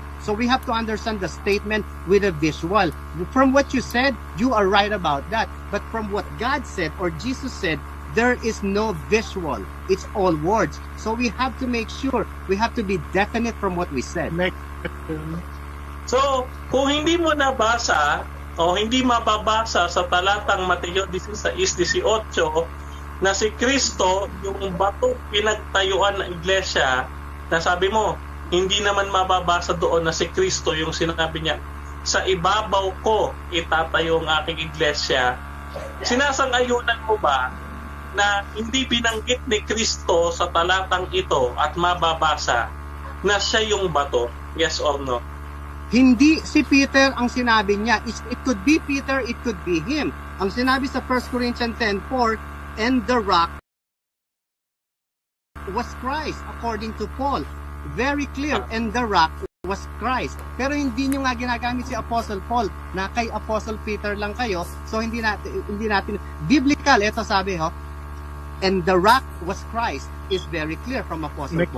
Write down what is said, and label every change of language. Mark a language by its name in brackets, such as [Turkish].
[English] So we have to understand the statement with a visual. From what you said, you are right about that. But from what God said or Jesus said, there is no visual. It's all words. So we have to make sure, we have to be definite from what we said. Next question. [Filipino] So, kung hindi mo nabasa o hindi mababasa sa talatang Mateo 16:18 na si Kristo yung bato pinagtayuan ng iglesia, na sabi mo, hindi naman mababasa doon na si Kristo yung sinabi niya, sa ibabaw ko itatayo ang aking iglesia. Sinasang-ayunan mo ba na hindi binanggit ni Kristo sa talatang ito at mababasa na siya yung bato? [English] Yes or no? [Filipino] Hindi si Peter ang sinabi niya. [English] It could be Peter, it could be him. [Filipino] Ang sinabi sa [English] 1 Corinthians 10:4, and the rock was Christ, according to Paul. Very clear, and the rock was Christ. [Filipino] Pero hindi nyo nga ginagamit si Apostle Paul, na kay Apostle Peter lang kayo, so hindi natin biblical, ito sabi [English] and the rock was Christ is very clear from Apostle